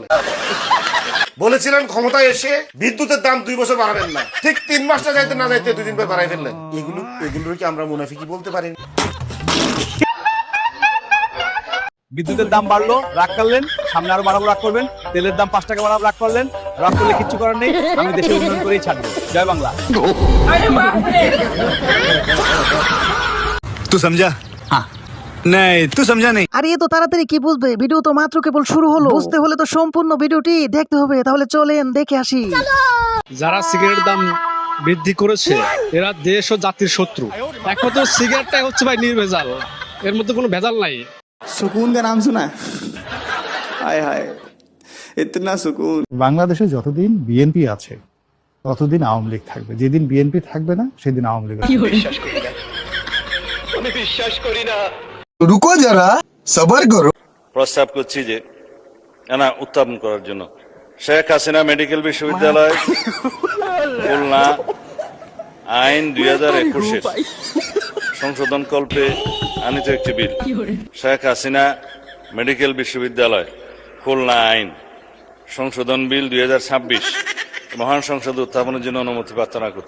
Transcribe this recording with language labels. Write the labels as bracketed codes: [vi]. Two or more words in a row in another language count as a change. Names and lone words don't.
[bn] বলেছিলেন ক্ষমতায় এসে বিদ্যুতের দাম 2 বছর বাড়াবেন না, ঠিক 3 মাসটা যাইতে না যাইতে 2 দিন পর বাড়াই ফেললেন। এগুলো কি আমরা মুনাফিকি বলতে পারি? বিদ্যুতের দাম বাড়লো, রাগ করলেন, সামনে আরো বাড়াবো, রাগ করবেন। তেলের দাম 5 টাকা বাড়াবো, রাগ করলেন। রাগ করলে কিচ্ছু করার নেই, আমি দেশের উন্নয়ন করেই ছাড়বো। জয় বাংলা। [hi] तू समझा? हाँ नहीं, तू समझा नहीं। [bn] আরে এত তাড়াতাড়ি কি বুঝবে? ভিডিও তো মাত্র কেবল শুরু হলো, বুঝতে হলে তো সম্পূর্ণ ভিডিওটি দেখতে হবে। তাহলে চলেন দেখে আসি। যারা সিগারেটের দাম বৃদ্ধি করেছে এরা দেশ ও জাতির শত্রু। একমাত্র সিগারেটটাই হচ্ছে ভাই নির্ভেজাল, এর মধ্যে কোনো ভেজাল নাই। [hi] সুকুন का नाम सुना है? हाय हाय इतना सुकून। [bn] বাংলাদেশে যতদিন বিএনপি আছে ততদিন আওয়ামী লীগ থাকবে, যেদিন বিএনপি থাকবে না সেদিন আওয়ামী লীগ। [hi] रुको जरा सबर करो। [bn] প্রস্তাব করছি যে না উত্থাপন করার জন্য শেখ হাসিনা মেডিকেল বিশ্ববিদ্যালয় খুলনা আইন 2021 সংশোধন কল্পে আনিত একটি বিল, শেখ হাসিনা মেডিকেল বিশ্ববিদ্যালয় খুলনা আইন সংশোধন বিল 2026 মহান সংসদে উত্থাপনের জন্য অনুমতি প্রার্থনা করছি।